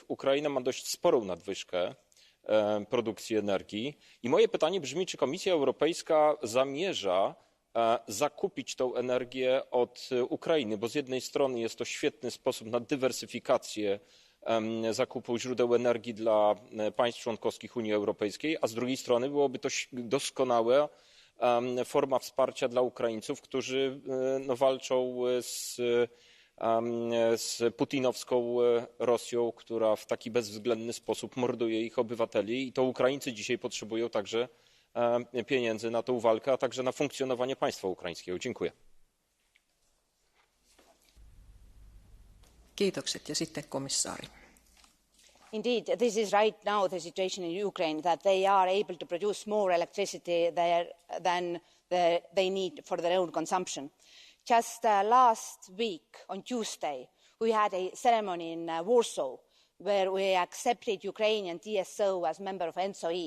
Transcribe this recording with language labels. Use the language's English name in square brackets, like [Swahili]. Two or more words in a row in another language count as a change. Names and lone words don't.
[Polish] Ukraina ma dość sporą nadwyżkę produkcji energii i moje pytanie brzmi, czy Komisja Europejska zamierza zakupić tą energię od Ukrainy, bo z jednej strony jest to świetny sposób na dywersyfikację zakupu źródeł energii dla państw członkowskich Unii Europejskiej, a z drugiej strony byłoby to doskonała forma wsparcia dla Ukraińców, którzy walczą z putinowską Rosją, która w taki bezwzględny sposób morduje ich obywateli i to Ukraińcy dzisiaj potrzebują także pieniędzy na tę walkę, a także na funkcjonowanie państwa ukraińskiego. Dziękuję. [Finnish] Kiitokset ja sitten komissaari. [English] Indeed, this is right now the situation in Ukraine, that they are able to produce more electricity there than they need for their own consumption. Just last week, on Tuesday, we had a ceremony in Warsaw where we accepted Ukrainian TSO as member of ENTSO-E.